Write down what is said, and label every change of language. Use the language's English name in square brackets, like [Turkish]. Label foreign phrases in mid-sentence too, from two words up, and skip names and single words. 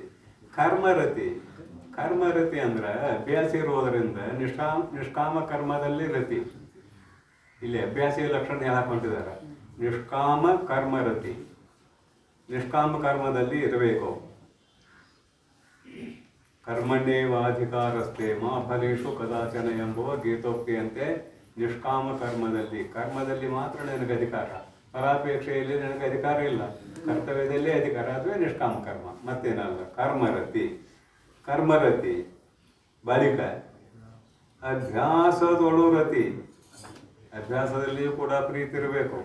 [Kannada] ಕರ್ಮರತಿ, ಕರ್ಮರತಿ ಅಂದ್ರೆ ಅಭ್ಯಾಸ ಇರುವುದರಿಂದ ನಿಷ್ಕಾಮ ಕರ್ಮದಲ್ಲಿ ರತಿ. ಇಲ್ಲಿ ಅಭ್ಯಾಸಿ ಲಕ್ಷಣ ಹಾಕೊಂಡಿದ್ದಾರೆ. ನಿಷ್ಕಾಮ ಕರ್ಮರತಿ, ನಿಷ್ಕಾಮ ಕರ್ಮದಲ್ಲಿ ಇರಬೇಕು. [Sanskrit] ಕರ್ಮಣ್ಯೇವಾಧಿಕಾರಸ್ಥೆ ಮಾ ಫಲೇಶು ಕದಾಚನ [Kannada] ಎಂಬುವ ಗೀತೋಕ್ತಿಯಂತೆ ನಿಷ್ಕಾಮ ಕರ್ಮದಲ್ಲಿ ಮಾತ್ರ ನನಗೆ ಅಧಿಕಾರ. ಫಲಾಪೇಕ್ಷೆಯಲ್ಲಿ ನನಗೆ ಅಧಿಕಾರ ಇಲ್ಲ. ಕರ್ತವ್ಯದಲ್ಲೇ ಅಧಿಕಾರ, ಅದುವೇ ನಿಷ್ಕಾಮ ಕರ್ಮ, ಮತ್ತೇನಲ್ಲ. ಕರ್ಮರತಿ ಬಳಿಕ ಅಭ್ಯಾಸದೊಳು ರತಿ, ಅಭ್ಯಾಸದಲ್ಲಿಯೂ ಕೂಡ ಪ್ರೀತಿ ಇರಬೇಕು.